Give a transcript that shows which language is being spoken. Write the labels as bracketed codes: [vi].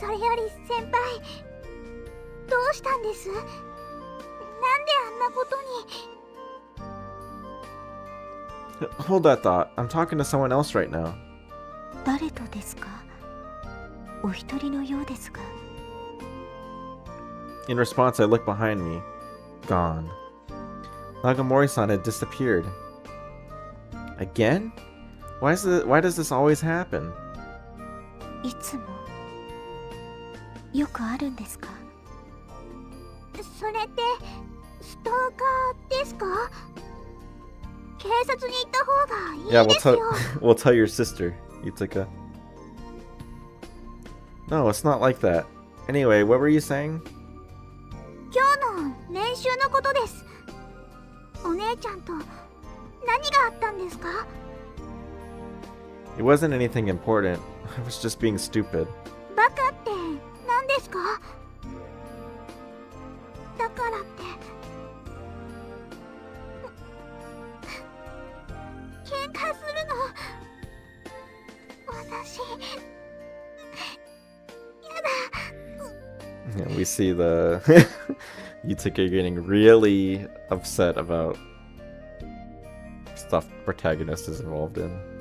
[ja] それより先輩、どうしたんです？なんであんなことに。 [en] Hold that thought. I'm talking to someone else right now. [ja] 誰とですか?お一人のようですが。 [en] In response, I look behind me. Gone. Nagamori-san had disappeared. Again? Why does this always happen? [ja] いつもよくあるんですか? それってストーカーですか？警察に行った方がいいですよ。 [en] we'll tell your sister, Yutaka. No, it's not like that. Anyway, what were you saying? [ja] 今日の練習のことです。お姉ちゃんと何があったんですか？ [en] It wasn't anything important. I was just being stupid. [ja] バカって何ですか？だからって喧嘩するの私やだ。 [en] Yeah, we see the Yutaka getting really upset about stuff protagonist is involved in.